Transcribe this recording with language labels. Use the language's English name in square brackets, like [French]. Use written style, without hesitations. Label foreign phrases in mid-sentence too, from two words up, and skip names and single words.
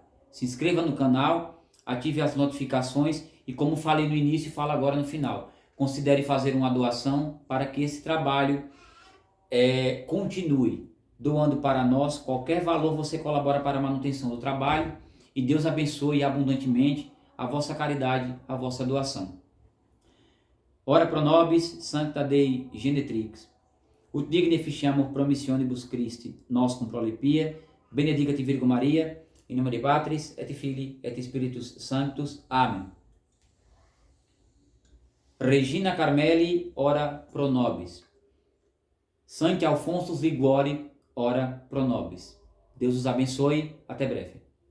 [Portuguese] Se inscreva no canal, ative as notificações e, como falei no início, falo agora no final, considere fazer uma doação para que esse trabalho continue. Doando para nós, qualquer valor você colabora para a manutenção do trabalho, e Deus abençoe abundantemente a vossa caridade, a vossa doação. [Latin] Ora pro nobis, sancta Dei genetrix, ut digne ficiamur promissionibus Christi, nos cum prolepia, benedicat Virgo Maria, in nome Dei Patris, et Filii, et Spiritus Sanctus. [Portuguese] Amém. [Latin] Regina Carmeli, ora pro nobis. Sancti Alphonsus Liguori, ora pro nobis. [Portuguese] Deus os abençoe. Até breve.